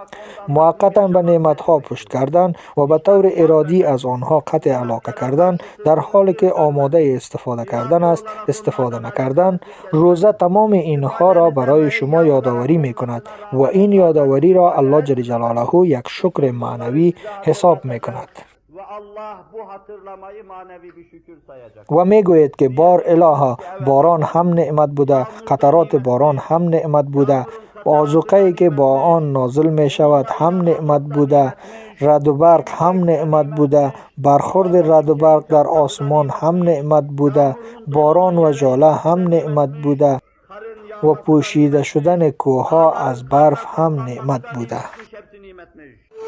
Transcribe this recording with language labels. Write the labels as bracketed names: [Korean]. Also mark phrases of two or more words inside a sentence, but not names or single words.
[Persian] موقتا به نعمتها پشت کردن و به طور ارادی از آنها قطع علاقه کردن، در حالی که آماده استفاده کردن است استفاده نکردن. روزه تمام اینها را برای شما یادآوری می کند و این یادآوری را الله جل جلاله یک شکر معنوی حساب می کند [Turkish] Ve Allah bu hatırlamayı manevi bir şükür sayacak. [Persian] و می گوید که بار الهه باران هم نعمت بوده، قطرات باران هم نعمت بوده، آذوقه‌ای که با آن نازل می شود هم نعمت بوده، رعد و برق هم نعمت بوده، برخورد رعد و برق در آسمان هم نعمت بوده، باران و ژاله هم نعمت بوده و پوشیده شدن کوه‌ها از برف هم نعمت بوده.